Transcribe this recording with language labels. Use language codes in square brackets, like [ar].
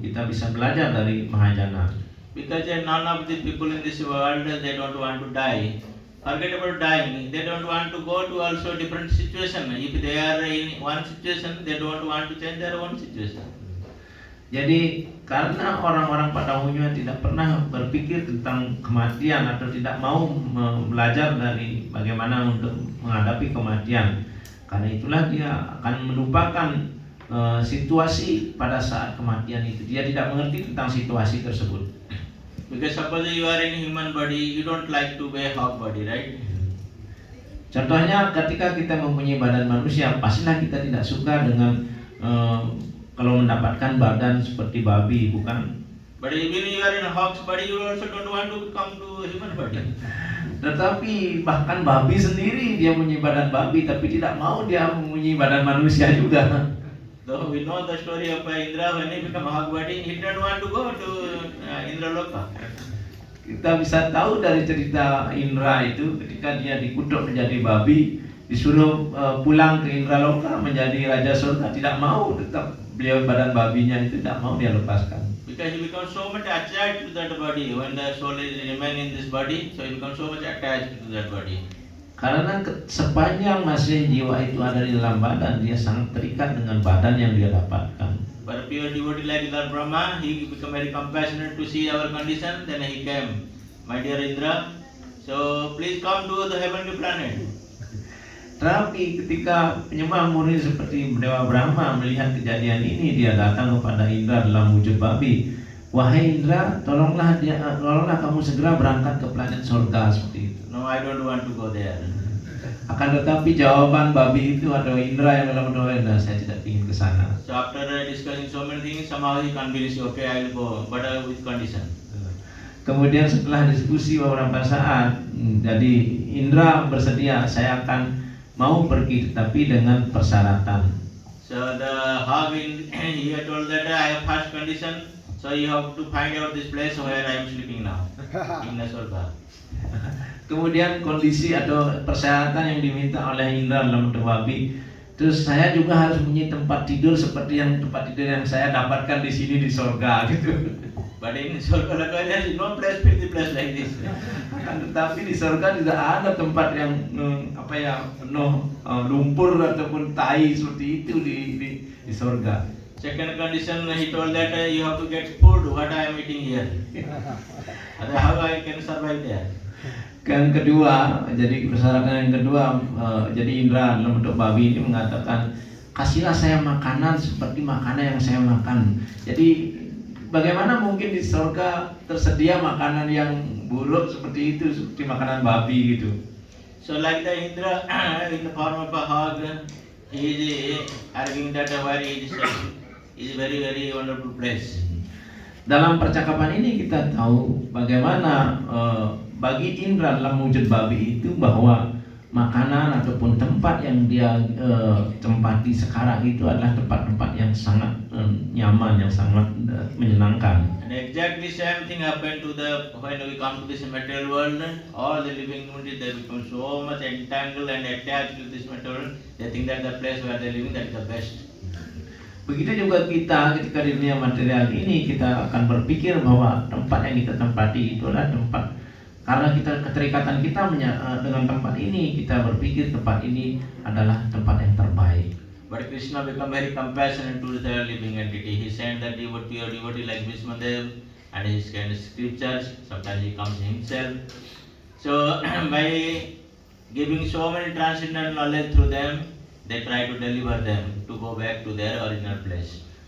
[id] Kita bisa belajar dari Mahajana. [en] Because none of the people in this world, they don't want to die. Forget about dying. They don't want to go to also different situation. If they are in one situation, they don't want to change their own situation. [id] Jadi karena orang-orang pada umumnya tidak pernah berpikir tentang kematian atau tidak mau belajar dari bagaimana untuk menghadapi kematian, karena itulah dia akan melupakan situasi pada saat kematian itu. Dia tidak mengerti tentang situasi tersebut. [en] Because suppose you are in human body, you don't like to wear hog body, right? [id] Contohnya ketika kita mempunyai badan manusia, pastilah kita tidak suka dengan kalau mendapatkan badan seperti babi, bukan? [en] But even you are in a hog's body, you also don't want to come to human body. [id] Tetapi bahkan babi sendiri dia mempunyai badan babi, tapi tidak mau dia mempunyai badan manusia juga. [en] Though we know the story of Indra, when he became a hog body, he didn't want to go to Indraloka. [id] Kita bisa tahu dari cerita Indra itu, ketika dia dikutuk menjadi babi, disuruh pulang ke Indraloka menjadi raja surga, tidak mau, tetap beliau badan babinya itu tidak mau dia lepaskan. [en] Because he becomes so much attached to that body when the soul is remain in this body, so he becomes so much attached to that body. [id] Karena sepanjang masih jiwa itu ada di dalam badan, dia sangat terikat dengan badan yang dia dapatkan. [en] But pure devotee like Lord Brahma, he become very compassionate to see our condition. Then he came, my dear Indra, so please come to the heavenly planet. [id] Tapi ketika penyembah murni seperti Dewa Brahma melihat kejadian ini, dia datang kepada Indra dalam wujud babi. Wahai Indra, tolonglah kamu segera berangkat ke planet surga, seperti itu. [en] No, I don't want to go there. [id] Akan tetapi jawaban babi itu atau Indra yang dalam doa, nah, saya tidak ingin ke sana. [en] So after discussing so many things, somehow he convinced, okay, I will go, but with condition. [id] Kemudian setelah diskusi beberapa saat, jadi Indra bersedia, saya akan mau pergi, tetapi dengan persyaratan. [en] So So the hog in he had told that I have first condition, so you have to find out this place where I am sleeping now in the Sorga. [id] Kemudian kondisi atau persyaratan yang diminta oleh Indra dalam bentuk babi. Terus saya juga harus punya tempat tidur seperti yang tempat tidur yang saya dapatkan di sini di surga gitu. [en] But in Sorga there is no place, pretty place like this. [id] Tetapi di surga tidak ada tempat yang penuh lumpur ataupun tai seperti itu di surga. [en] Second condition, he told that you have to get food what I am eating here. How I can survive there? [id] Yang kedua, jadi persyaratan yang kedua, jadi Indra dalam bentuk babi ini mengatakan, kasihlah saya makanan seperti makanan yang saya makan. Jadi bagaimana mungkin di surga tersedia makanan yang buruk seperti itu, seperti makanan babi gitu. [en] So like the Indra in the form of a hog, he is arguing that where he is very very wonderful place. [id] Dalam percakapan ini kita tahu bagaimana bagi Indra dalam wujud babi itu bahwa makanan ataupun tempat yang dia tempati sekarang itu adalah tempat-tempat yang sangat nyaman, yang sangat menyenangkan. [en] And exactly same thing happened to when we come to this material world. All the living entities they become so much entangled and attached to this material. They think that the place where they living that is the best. [id] Begitu juga kita ketika di dunia material ini kita akan berpikir bahwa tempat yang kita tempati itu adalah tempat, karena kita keterikatan kita dengan tempat ini, kita berpikir tempat ini adalah tempat yang terbaik. [en] But Krishna become very compassionate to the living entity. He sent that devotee or devotee like Vishmadev and his kind of scriptures. Sometimes he comes himself. So by giving so many transcendental knowledge through them, they try to deliver them to go back to their original place.